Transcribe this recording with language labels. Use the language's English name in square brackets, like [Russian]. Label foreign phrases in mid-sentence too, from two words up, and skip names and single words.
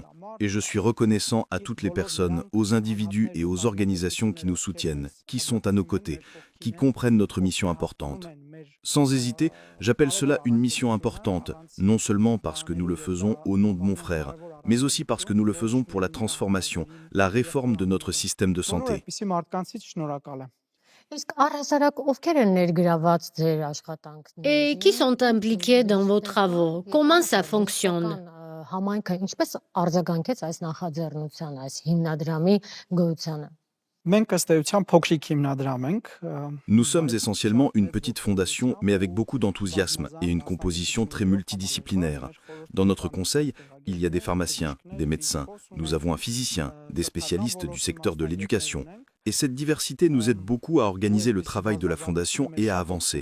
[French] Et je suis reconnaissant à toutes les personnes, aux individus et aux organisations qui nous soutiennent, qui sont à nos côtés, qui comprennent notre mission importante. Sans hésiter, j'appelle cela une mission importante, non seulement parce que nous le faisons au nom de mon frère, mais aussi parce que nous le faisons pour la transformation, la réforme de notre système de santé. [Armenian] Որովհետեւ մարդկանցից շնորհակալ եմ։ Իսկ առհասարակ ովքեր են ներգրաված ձեր աշխատանքներին։ [French] Et qui sont impliqués dans vos travaux? Comment ça fonctionne? [Armenian] Համայնքը ինչպես արձագանքեց այս նախաձեռնության, այս հիմնադրամի գոյությանը։ Մենք ըստ էության փոքրիկ հիմնադրամ ենք, [French] Nous sommes essentiellement une petite fondation, mais avec beaucoup d'enthousiasme et une composition très multidisciplinaire. Dans notre conseil, il y a des pharmaciens, des médecins, nous avons un physicien, des spécialistes du secteur de l'éducation. Et cette diversité nous aide beaucoup à organiser le travail de la fondation et à avancer.